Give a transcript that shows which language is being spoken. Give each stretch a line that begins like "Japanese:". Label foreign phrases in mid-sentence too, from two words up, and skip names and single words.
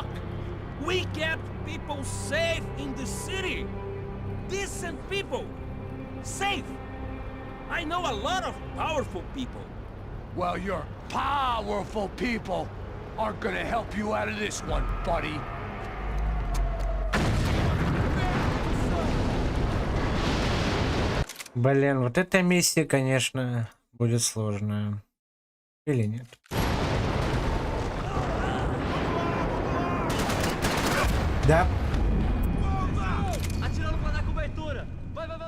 English: We kept people safe in the city! Decent people! Safe! I know a lot of powerful people. Well, your powerful people aren't gonna help you out of this one, buddy.
Russian: Блин, вот эта миссия, конечно, будет сложная. Или нет? Да.
Portuguese: Atirando pra dar cobertura. Vai.